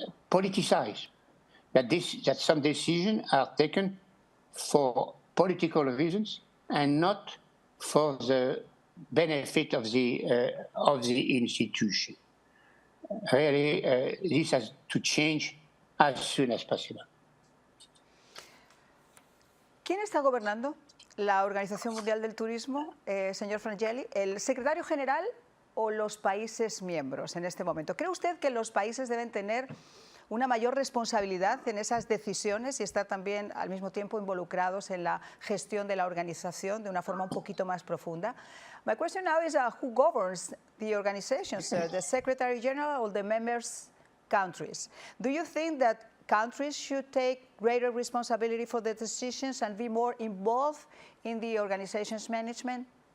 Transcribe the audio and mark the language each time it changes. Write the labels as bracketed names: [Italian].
[English] politicized, that some decisions are taken for political reasons and not for the benefit of the institution. Really, this has to change as soon as possible. [Spanish] ¿Quién está gobernando la Organización Mundial del Turismo, señor Frangialli? ¿El secretario general o los países miembros en este momento? ¿Cree usted que los países deben tener una mayor responsabilidad en esas decisiones y estar también al mismo tiempo involucrados en la gestión de la organización de una forma un poquito más profunda? [English] My question now is who governs the organizations, the Secretary General or the members countries? Do you think that countries should take greater responsibility for the decisions and be more involved in the organization's management?